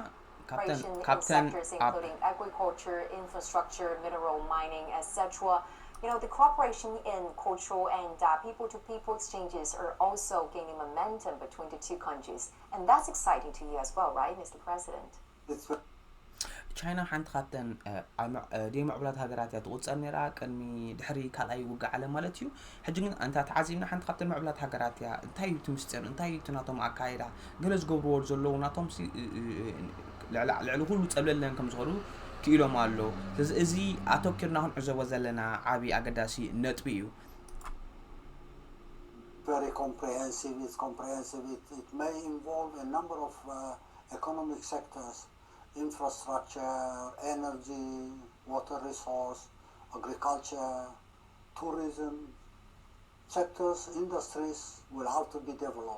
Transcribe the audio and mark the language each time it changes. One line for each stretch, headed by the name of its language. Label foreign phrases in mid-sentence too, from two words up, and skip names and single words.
English: in sectors including agriculture, infrastructure, mineral mining, etc. You know, the cooperation in cultural and people-to-people exchanges are also gaining momentum between the two countries. And that's exciting to you as well, right, Mr. President? It's
Tigrinya: ቻይና ሓንቲ ካብተን ደይ ምዕቡላት ሃገራት እያ ትቁፀር ነራ ቅድሚ ድሕሪ ካልኣይ ውግእ ዓለም ማለት እዩ ሕጂ ግን እንታ ተዓዚብና ሓንቲ ካብተን ምዕቡላት ሃገራት እያ እንታይ እዩ እቲ ምስጢር እንታይ እዩ እቲ ናቶም ኣካይዳ ገለ ዝገብርዎ ዘለዉ ናቶም ልዕሊ ኩሉ ፀብለለን ከም ዝኸዱ ክኢሎም ኣሎ ስለዚ እዚ ኣተኪርና ክንዕዘቦ ዘለና ዓብዪ ኣገዳሲ ነጥቢ እዩ
English: very comprehensive. It's comprehensive. It may involve a number of economic sectors: infrastructure, energy, water resource, agriculture, tourism. Sectors, industries will have to be developed.